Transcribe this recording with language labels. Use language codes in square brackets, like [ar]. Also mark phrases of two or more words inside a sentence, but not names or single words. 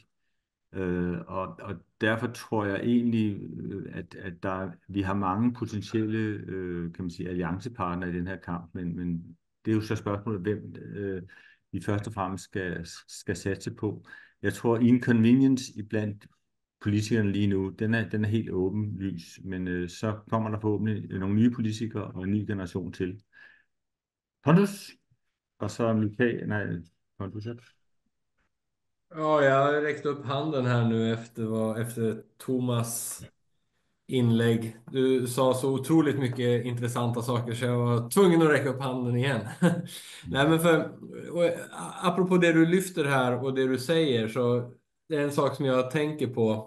[da] Og derfor tror jeg egentlig, at vi har mange potentielle kan man sige, alliancepartnere i den her kamp, men det er jo så spørgsmålet, hvem vi først og fremmest skal satse på. Jeg tror, inconvenience iblandt politikerne lige nu, den er helt åbenlys, men så kommer der forhåbentlig nogle nye politikere og en ny generation til. Pontus, og så Mikael, nej, Pontus. [sv] Ja, jag har räckt upp handen här nu efter Thomas inlägg. Du sa så otroligt mycket intressanta saker så jag var tvungen att räcka upp handen igen. Nej, men apropå det du lyfter här och det du säger, så det är en sak som jag tänker på.